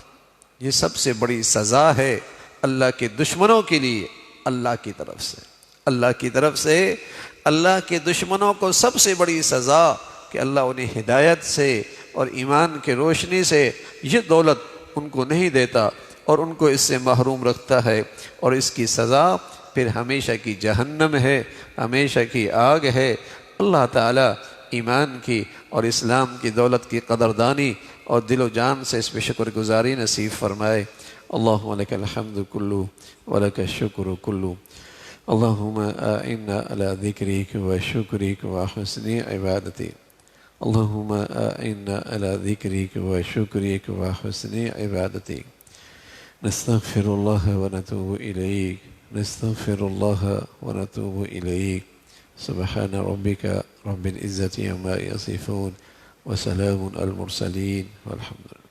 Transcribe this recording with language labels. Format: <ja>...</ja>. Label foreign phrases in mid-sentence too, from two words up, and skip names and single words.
<ur>یہ سب سے بڑی سزا ہے اللہ کے دشمنوں کے لیے، اللہ کی طرف سے، اللہ کی طرف سے اللہ کے دشمنوں کو سب سے بڑی سزا کہ اللہ انہیں ہدایت سے اور ایمان کے روشنی سے یہ دولت ان کو نہیں دیتا اور ان کو اس سے محروم رکھتا ہے، اور اس کی سزا پھر ہمیشہ کی جہنم ہے، ہمیشہ کی آگ ہے۔ اللہ تعالیٰ ایمان کی اور اسلام کی دولت کی قدردانی اور دل و جان سے اس پہ شکر گزاری نصیب فرمائے۔</ur> <ar>اللہم لک الحمد کلو ولک الشکر کلو، اللہم اعنا علی ذکرک و شکرک و حسن عبادتی، اللہم اعنا علی ذکرک و شکرک و حسن عبادتی۔ نستغفر اللہ ونتوب الیک، نستغفر اللہ ونتوب الیک۔ سبحان ربک رب العزة عما یصفون وسلام على المرسلین والحمد للہ۔</ar>